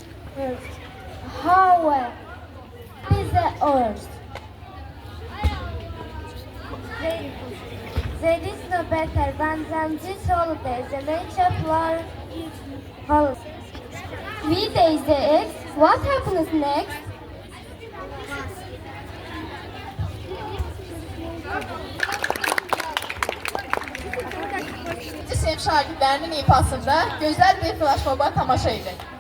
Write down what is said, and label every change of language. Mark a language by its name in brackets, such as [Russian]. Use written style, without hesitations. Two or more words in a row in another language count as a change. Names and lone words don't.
[English] How is the earth? There is no better than this holiday. The nature flower holiday. We taste the eggs. What happens next? [Azerbaijani] Sinif şagirdlərinin ifasında gözəl bir flashmoba tamaşa edin.